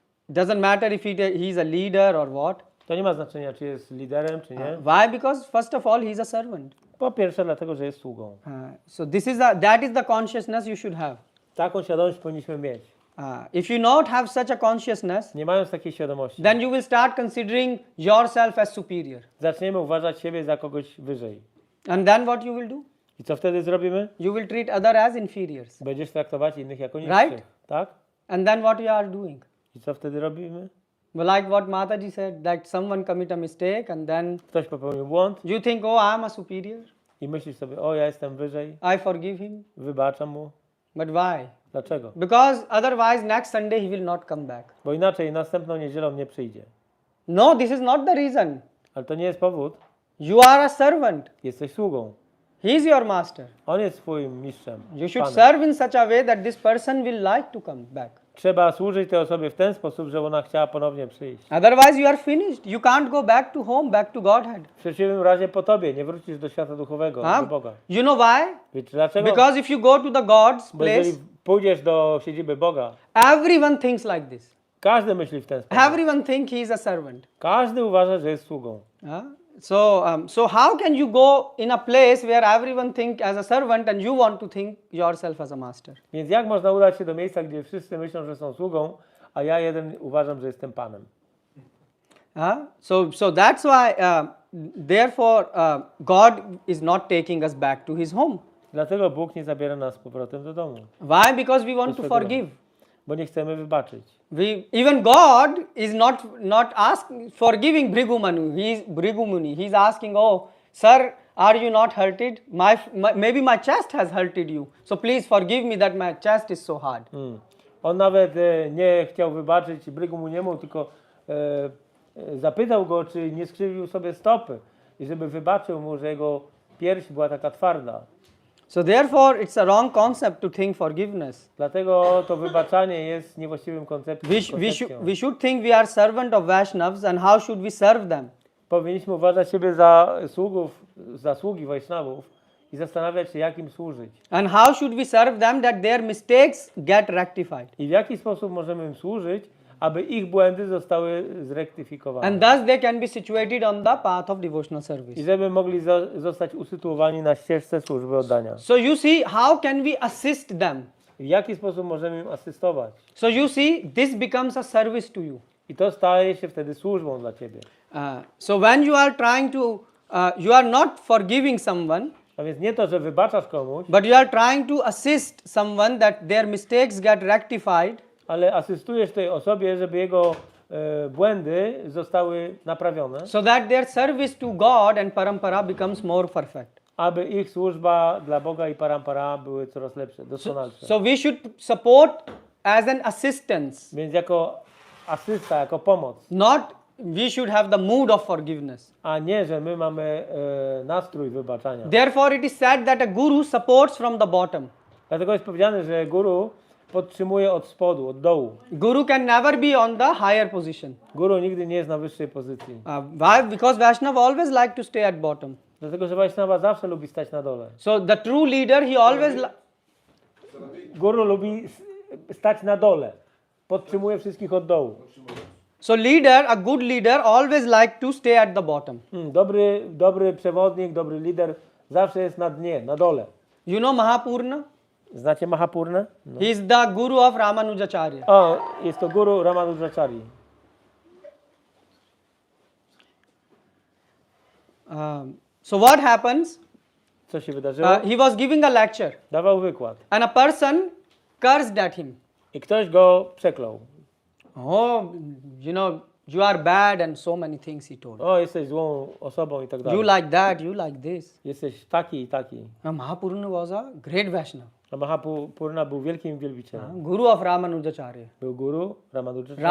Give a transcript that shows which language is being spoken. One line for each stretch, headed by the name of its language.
English: Doesn't matter if he's a leader or what.
Polish: To nie ma znaczenia, czy jest liderem, czy nie.
English: Why? Because first of all, he's a servant.
Polish: Po pierwsze, dlatego, że jest sługą.
English: So that is the consciousness you should have.
Polish: Taką świadomość powinniśmy mieć.
English: If you not have such a consciousness,
Polish: Nie mając takiej świadomości,
English: then you will start considering yourself as superior.
Polish: zaczniemy uważać siebie za kogoś wyżej.
English: And then what you will do?
Polish: I co wtedy zrobimy?
English: You will treat other as inferiors.
Polish: Będziesz traktować innych jako niższych.
English: Right?
Polish: Tak?
English: And then what you are doing?
Polish: I co wtedy robimy?
English: Well, like what Mataji said, that someone commit a mistake and then
Polish: Ktoś popełnił błąd
English: you think, oh, I am a superior.
Polish: i myślisz sobie, o, ja jestem wyżej,
English: I forgive him.
Polish: wybaczam mu.
English: But why?
Polish: Dlaczego?
English: Because otherwise next Sunday he will not come back.
Polish: Bo inaczej następną niedzielą nie przyjdzie.
English: No, this is not the reason.
Polish: Ale to nie jest powód.
English: You are a servant.
Polish: Jesteś sługą.
English: He is your master.
Polish: On jest twoim mistrzem.
English: You should serve in such a way that this person will like to come back.
Polish: Trzeba służyć tej osobie w ten sposób, żeby ona chciała ponownie przyjść.
English: Otherwise you are finished. You can't go back to home, back to Godhead.
Polish: W przeciwnym razie po tobie nie wrócisz do świata duchowego, do Boga.
English: You know why?
Polish: Wiecie dlaczego?
English: Because if you go to the God's
Polish: Bo jeżeli
English: place,
Polish: pójdziesz do siedziby Boga,
English: everyone thinks like this.
Polish: każdy myśli w ten sposób.
English: Everyone thinks he is a servant.
Polish: Każdy uważa, że jest sługą.
English: So how can you go in a place where everyone think as a servant and you want to think yourself as a master?
Polish: Więc jak można udać się do miejsca, gdzie wszyscy myślą, że są sługą, a ja jeden uważam, że jestem panem?
English: So that's why, therefore, God is not taking us back to His home.
Polish: Dlatego Bóg nie zabiera nas z powrotem do domu.
English: Why? Because we want to forgive.
Polish: Bo nie chcemy wybaczyć.
English: Even God is not asking forgiving Bhrigu Muni. He's asking, oh, sir, are you not hurted? Maybe my chest has hurted you. So please forgive me that my chest is so hard.
Polish: On nawet nie chciał wybaczyć Brygumuniemu, tylko zapytał go, czy nie skrzywił sobie stopy i żeby wybaczył mu, że jego pierś była taka twarda.
English: So therefore it's a wrong concept to think forgiveness.
Polish: Dlatego to wybaczanie jest niewłaściwym koncepcją.
English: We should think we are servant of Vaishnavas and how should we serve them?
Polish: Powinniśmy uważać siebie za sługi Wajsznawów i zastanawiać się, jak im służyć.
English: And how should we serve them that their mistakes get rectified?
Polish: I w jaki sposób możemy im służyć, aby ich błędy zostały zrektyfikowane.
English: And thus they can be situated on the path of devotional service.
Polish: I żeby mogli zostać usytuowani na ścieżce służby oddania.
English: So you see, how can we assist them?
Polish: W jaki sposób możemy im asystować?
English: So you see, this becomes a service to you.
Polish: I to staje się wtedy służbą dla ciebie.
English: So when you are trying to, you are not forgiving someone,
Polish: A więc nie to, że wybaczasz komuś,
English: but you are trying to assist someone that their mistakes get rectified.
Polish: ale asystujesz tej osobie, żeby jego błędy zostały naprawione.
English: So that their service to God and parampara becomes more perfect.
Polish: Aby ich służba dla Boga i parampara były coraz lepsze, doskonalsze.
English: So we should support as an assistance.
Polish: Więc jako asysta, jako pomoc.
English: Not we should have the mood of forgiveness.
Polish: A nie, że my mamy nastrój wybaczania.
English: Therefore it is said that a guru supports from the bottom.
Polish: Dlatego jest powiedziane, że guru podtrzymuje od spodu, od dołu.
English: Guru can never be on the higher position.
Polish: Guru nigdy nie jest na wyższej pozycji.
English: Why? Because Vaishnava always like to stay at bottom.
Polish: Dlatego, że Vaishnava zawsze lubi stać na dole.
English: So the true leader, he always
Polish: Guru lubi stać na dole. Podtrzymuje wszystkich od dołu.
English: So leader, a good leader always like to stay at the bottom.
Polish: Dobry przewodnik, dobry lider zawsze jest na dnie, na dole.
English: You know Mahapurna?
Polish: Znacie Mahapurna? No.
English: He is the guru of Ramanujacharya.
Polish: O, jest to guru Ramanujacharya.
English: So what happens?
Polish: Co się wydarzyło?
English: He was giving a lecture.
Polish: Dawał wykład.
English: And a person cursed at him.
Polish: I ktoś go przeklął.
English: Oh, you know, you are bad and so many things he told.
Polish: O, jesteś złą osobą i tak dalej.
English: You like that, you like this.
Polish: Jesteś taki i taki.
English: Mahapurna was a great Vaishnava.
Polish: A Mahapurna był wielkim wielbicielem.
English: Guru of Ramanujacharya.
Polish: Był guru Ramanujacharya.